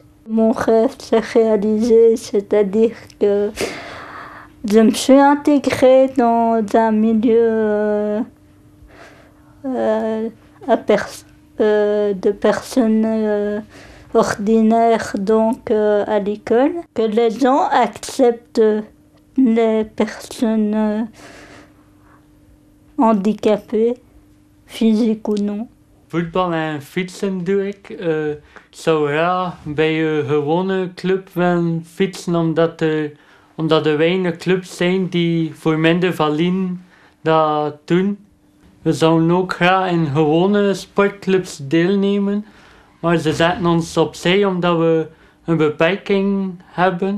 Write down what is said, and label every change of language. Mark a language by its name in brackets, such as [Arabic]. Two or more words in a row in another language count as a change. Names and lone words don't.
[French] Mon rêve s'est réalisé, c'est-à-dire que je me suis intégrée dans un milieu de personnes ordinaires, donc à l'école, que les gens acceptent les personnes handicapées, physiques ou non. [Dutch] Voetbal en fietsen doe ik. Zou graag bij een gewone club willen fietsen, omdat er weinig clubs zijn die voor minder verliezen dat doen. We zouden ook graag in gewone sportclubs deelnemen, maar ze zetten ons opzij omdat we een beperking hebben.